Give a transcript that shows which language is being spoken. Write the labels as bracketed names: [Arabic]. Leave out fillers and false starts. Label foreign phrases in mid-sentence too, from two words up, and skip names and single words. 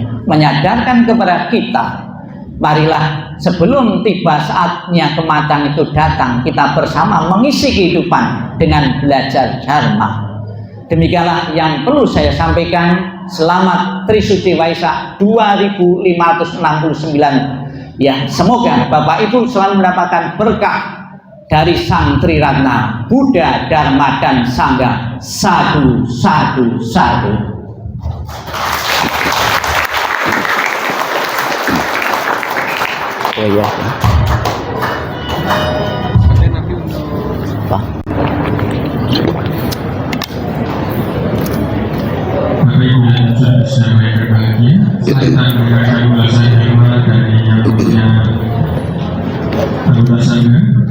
[Indonesian] Menyadarkan kepada kita, marilah sebelum tiba saatnya kematian itu datang, kita bersama mengisi kehidupan dengan belajar dharma. Demikianlah yang perlu saya sampaikan. Selamat Trisuci Waisak 2569. Ya, semoga Bapak Ibu selalu mendapatkan berkah dari Sang Triratna, Buddha, Dharma, dan Sangha. [Pali] Sadu, sadu, sadu. [Indonesian] Oh ya. Pak. Bapak Ibu dan saudara yang berbahagia, saya mendengarkan ulasan dharma dari yang mulia anggota Sangha.